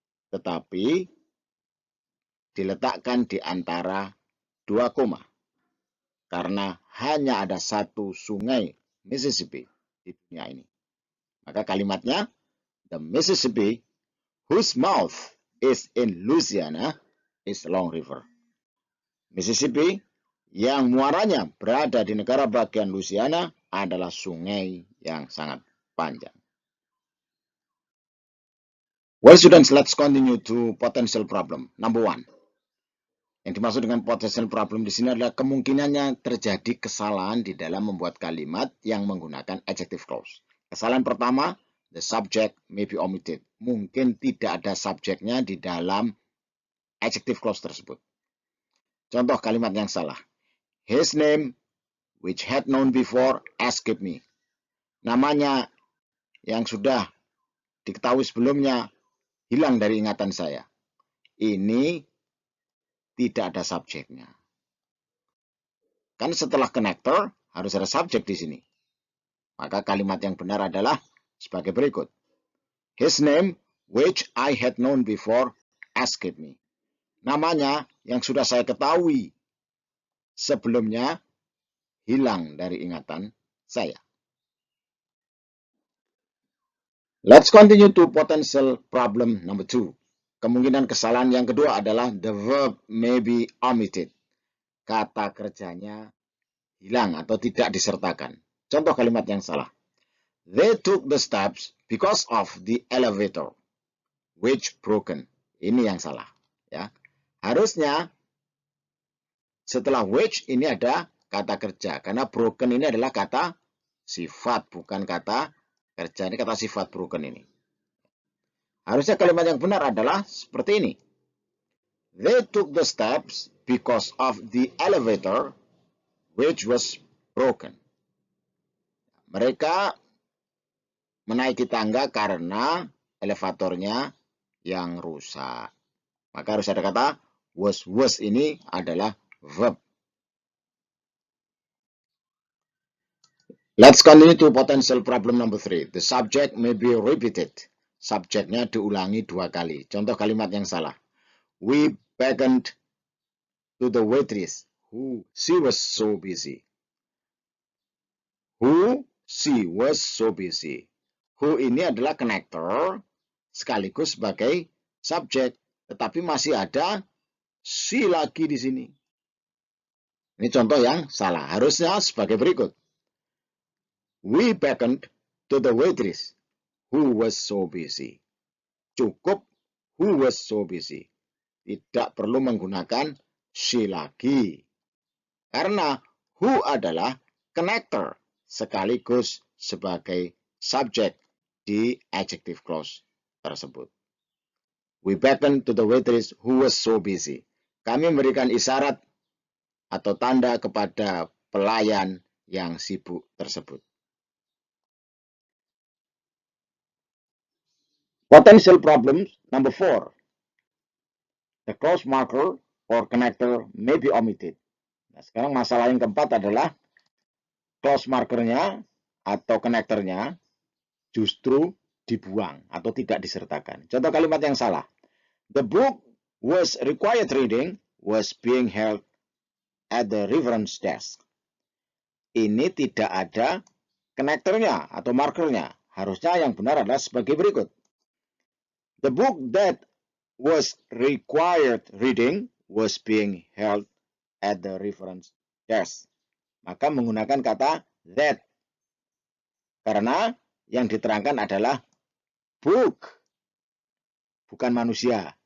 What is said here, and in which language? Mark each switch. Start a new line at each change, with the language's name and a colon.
Indonesian: Tetapi diletakkan di antara 2 koma. Karena hanya ada satu sungai Mississippi di dunia ini. Maka kalimatnya,
English: the Mississippi whose mouth is in Louisiana is a long river.
Indonesian: Mississippi yang muaranya berada di negara bagian Louisiana adalah sungai yang sangat panjang.
English: Well, students, let's continue to potential problem. Number 1.
Indonesian: Yang dimaksud dengan potential problem di sini adalah kemungkinannya terjadi kesalahan di dalam membuat kalimat yang menggunakan adjective clause. Kesalahan pertama,
English: the subject may be omitted.
Indonesian: Mungkin tidak ada subjeknya di dalam adjective clause tersebut. Contoh kalimat yang salah.
English: His name, which had known before, escaped me.
Indonesian: Namanya yang sudah diketahui sebelumnya hilang dari ingatan saya. Ini tidak ada subjeknya. Kan setelah connector harus ada subjek di sini. Maka kalimat yang benar adalah sebagai berikut.
English: His name, which I had known before, escaped me.
Indonesian: namanya yang sudah saya ketahui sebelumnya hilang dari ingatan saya.
English: Let's continue to potential problem number 2.
Indonesian: Kemungkinan kesalahan yang kedua adalah
English: the verb may be omitted.
Indonesian: Kata kerjanya hilang atau tidak disertakan. Contoh kalimat yang salah.
English: They took the steps because of the elevator, which broken.
Indonesian: Ini yang salah. Ya. Harusnya setelah which ini ada kata kerja. Karena broken ini adalah kata sifat, bukan kata kerja. Ini kata sifat broken ini. Harusnya kalimat yang benar adalah seperti ini.
English: They took the steps because of the elevator, which was broken.
Indonesian: Mereka menaiki tangga karena elevatornya yang rusak. Maka harus ada kata was ini adalah verb.
English: Let's continue to potential problem number 3. The subject may be repeated.
Indonesian: Subjeknya diulangi 2 kali. Contoh kalimat yang salah.
English: We beckoned to the waitress who she was so busy. Who she was so busy.
Indonesian: Who ini adalah connector sekaligus sebagai subjek. Tetapi masih ada she lagi di sini. Ini contoh yang salah. Harusnya sebagai berikut.
English: We beckoned to the waitress who was so busy.
Indonesian: Cukup
English: who was so busy.
Indonesian: Tidak perlu menggunakan she lagi. Karena who adalah connector sekaligus sebagai subjek di adjective clause tersebut.
English: We beckoned to the waitress who was so busy.
Indonesian: Kami memberikan isyarat atau tanda kepada pelayan yang sibuk tersebut.
English: Potential problems number 4. The clause marker or connector may be omitted.
Indonesian: Nah, sekarang masalah yang keempat adalah clause markernya atau connectornya justru dibuang atau tidak disertakan. Contoh kalimat yang salah.
English: The book was required reading was being held at the reference desk.
Indonesian: Ini tidak ada konektornya atau markernya. Harusnya yang benar adalah sebagai berikut.
English: The book that was required reading was being held at the reference desk.
Indonesian: Maka menggunakan kata that. Karena yang diterangkan adalah book, bukan manusia.